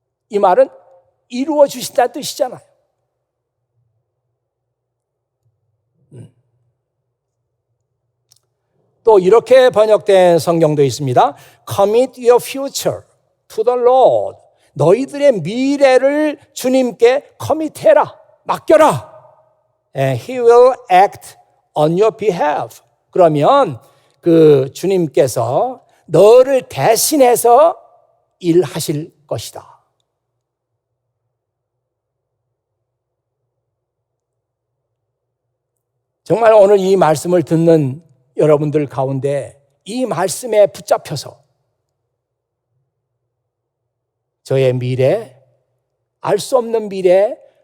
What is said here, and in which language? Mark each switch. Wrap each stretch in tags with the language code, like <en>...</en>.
<ko>이 말은 이루어 주신다는 뜻이잖아요. 또 이렇게 번역된 성경도 있습니다.</ko> <en>Commit your future to the Lord.</en> <ko>너희들의 미래를 주님께 커밋해라. 맡겨라.</ko> <en>And He will act on your behalf.</en> <ko>그러면 그 주님께서 너를 대신해서 일하실 것이다. 정말 오늘 이 말씀을 듣는 여러분들 가운데 이 말씀에 붙잡혀서 저의 미래, 알 수 없는 미래,</ko>